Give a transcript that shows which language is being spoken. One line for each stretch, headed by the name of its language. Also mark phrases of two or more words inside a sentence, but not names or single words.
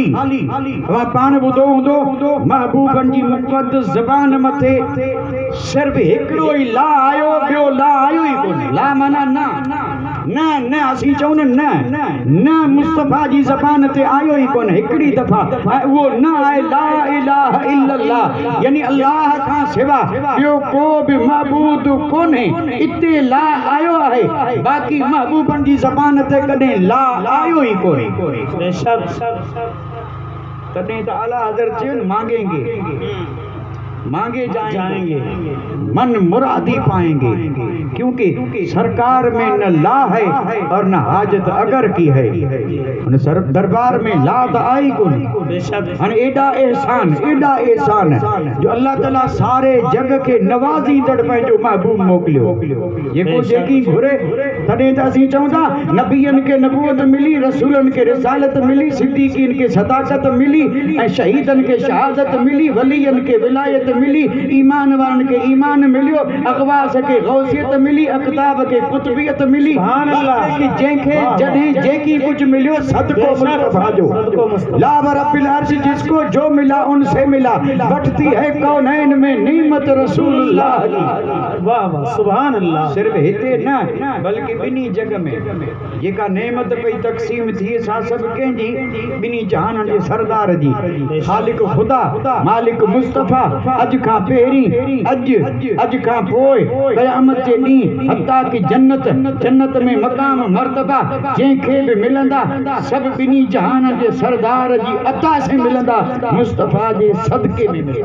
Sindhi: तव्हां पाण ॿुधो हूंदो महबूबनि जी मुक़द्दस ज़बान मथे सिर्फ़ हिकिड़ो ई ला आयो, ॿियो ला आयो ई कोन्हे। ला माना न असीं चऊं न मुस्तफ़ा जी ज़बान ते आयो ई कोन्हे हिकिड़ी दफ़ा, ऐं उहो न आहे
Arabic: لا إله إلا الله,
Sindhi: यानी अल्लाह खां सिवा ॿियो को बि महबूद कोन्हे। इते ला आयो आहे, बाक़ी महबूबनि जी ज़बान ते कॾहिं ला आयो ई कोन्हे। तॾहिं त आला हज़रत चयो
Urdu: مانگے جائیں گے من مرادی پائیں گے کیونکہ سرکار میں نہ لا ہے اور نہ حاجت اگر کی ہے.
Sindhi: दरबार में ला तो आई कोन। एडा एहसान जो अल्लाह ताला सारे जग के नवाज़ींदड़ पंहिंजो महबूब मोकिलियो। जेको जेकी घुरे तॾहिं त असीं चऊं था नबियनि खे नबूवत मिली, रसूलनि खे रिसालत मिली, सिद्दीक़ीन खे सदाकत मिली, ऐं शहीदनि खे शहादत मिली, वलीयनि खे विलायत मिली, ईमान वारनि खे ईमान मिलियो, अगवास खे गौसियत मिली, अक़ताब खे कुतबियत मिली। कि जंहिंखे जॾहिं जेकी कुछ मिलियो सदको मुस्तफ़ा जो।
Arabic: لا رب العرش
Urdu: جس کو جو ملا ان سے ملا بٹتی ہے کونین میں نعمت رسول اللہ کی. واہ واہ
Arabic: سبحان الله.
Sindhi: सिर्फ हिते न बल्कि ॿिन्ही जग में जेका नेमत पई तक़सीम थी सा सभु कंहिंजी, ॿिन्ही जहाननि जे सरदार जी, ख़ालिक खुदा मालिक मुस्तफ़ा। अॼु खां पहिरीं अॼु खां पोइ क़यामत जे ॾींहुं हत्ता कि जन्नत में मक़ाम मर्तबा जंहिंखे बि मिलंदा सभु ॿिन्ही जहान जे सरदार जी अता से मिलंदा, मुस्तफ़ा जे सदके में मिलंदा।